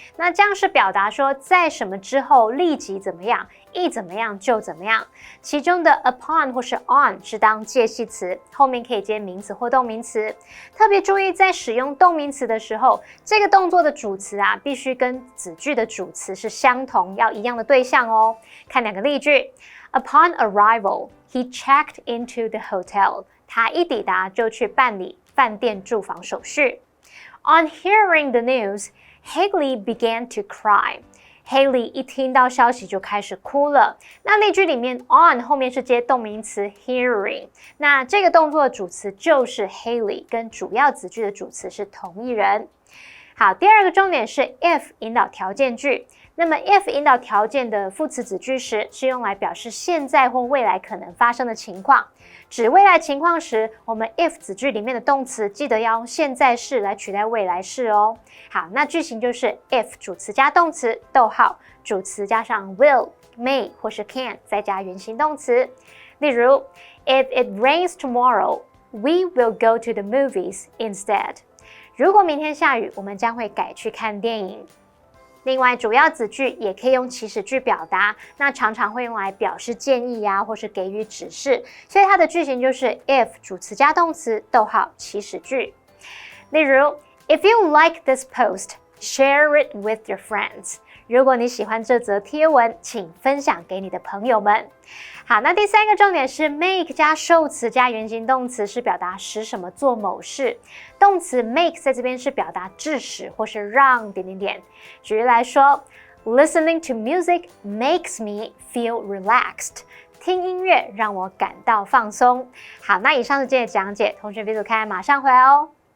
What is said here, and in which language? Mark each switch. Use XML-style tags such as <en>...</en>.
<zh>那这样是表达说在什么之后立即怎么样，一怎么样就怎么样。其中的 upon 或是 on 是当介系词，后面可以接名词或动名词。特别注意，在使用动名词的时候，这个动作的主词必须跟子句的主词是相同，要一样的对象哦。看2个例句 ：</zh> <en>Upon arrival, he checked into the hotel.</en> <zh>他一抵达就去办理饭店住房手续。</zh> <en>On hearing the news, Haley began to cry.</en> <zh>Haley 一听到消息就开始哭了。那例句里面 on 后面是接动名词 hearing， 那这个动作的主词就是 Haley， 跟主要子句的主词是同一人。好，第2个重点是 if 引导条件句。那么 if 引导条件的副词子句时，是用来表示现在或未来可能发生的情况。指未来情况时，我们 if 子句里面的动词记得要用现在式来取代未来式哦。好，那句型就是 if 主词加动词，逗号，主词加上 will、may 或是 can， 再加原形动词。例如</zh> <en>If it rains tomorrow, we will go to the movies instead.</en> <zh>如果明天下雨，我们将会改去看电影。另外，主要子句也可以用祈使句表达，那常常会用来表示建议或是给予指示，所以它的句型就是 if 主词加动词，逗号，祈使句。</zh> <en>例如 If you like this post, share it with your friends.</en> <zh>如果你喜欢这则贴文，请分享给你的朋友们。好，那第3个重点是 make 加受词加原形动词是表达使什么做某事，动词 make 在这边是表达致使或是让点点点。举例来说 ，</zh> <en>Listening to music makes me feel relaxed.</en> <zh>听音乐让我感到放松。好，那以上是今天的讲解，同学别走开，马上回来哦。</zh>